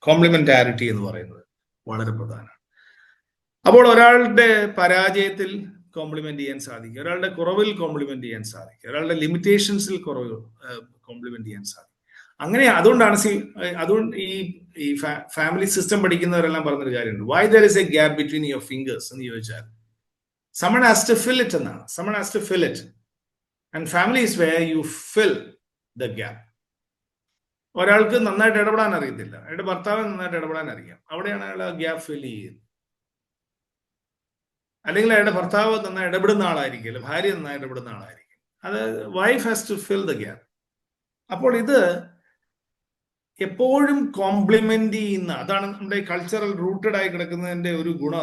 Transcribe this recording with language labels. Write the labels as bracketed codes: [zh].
[ml] കോംപ്ലിമെന്റാരിറ്റി എന്ന് പറയുന്നത് വളരെ പ്രധാനമാണ്. അപ്പോൾ ഒരാളുടെ പരാജയത്തിൽ കോംപ്ലിമെന്റ് ചെയ്യാൻ സാധിക്കും, ഒരാളുടെ കുറവിൽ കോംപ്ലിമെന്റ് ചെയ്യാൻ സാധിക്കും, ഒരാളുടെ ലിമിറ്റേഷൻസിൽ കോംപ്ലിമെന്റ് ചെയ്യാൻ സാധിക്കും. അങ്ങനെ അതുകൊണ്ടാണ് അതുകൊണ്ട് ഈ ഫാമിലി സിസ്റ്റം പഠിക്കുന്നവരെല്ലാം പറഞ്ഞൊരു കാര്യമുണ്ട്. [en] why there is a gap between your fingers [ml] എന്ന് ചോദിച്ചാൽ, [en] someone has to fill it [ml] എന്നാണ്. [en] someone has to fill it, and family is where you fill the gap. [ml] ഒരാൾക്ക് നന്നായിട്ട് ഇടപെടാൻ അറിയത്തില്ല, അയാളുടെ ഭർത്താവ് നന്നായിട്ട് ഇടപെടാൻ അറിയാം, അവിടെയാണ് അയാൾ ആ ഗ്യാപ്പ് ഫിൽ ചെയ്യുന്നത്. അല്ലെങ്കിൽ അയാളുടെ ഭർത്താവ് നന്നായി ഇടപെടുന്ന ആളായിരിക്കും, ഭാര്യ നന്നായി ഇടപെടുന്ന ആളായിരിക്കും. അത് [en] Wife has to fill the gap. [ml] അപ്പോൾ ഇത് എപ്പോഴും കോംപ്ലിമെന്റ് ചെയ്യുന്ന, അതാണ് നമ്മുടെ കൾച്ചറൽ റൂട്ടഡ് ആയി കിടക്കുന്നതിന്റെ ഒരു ഗുണം.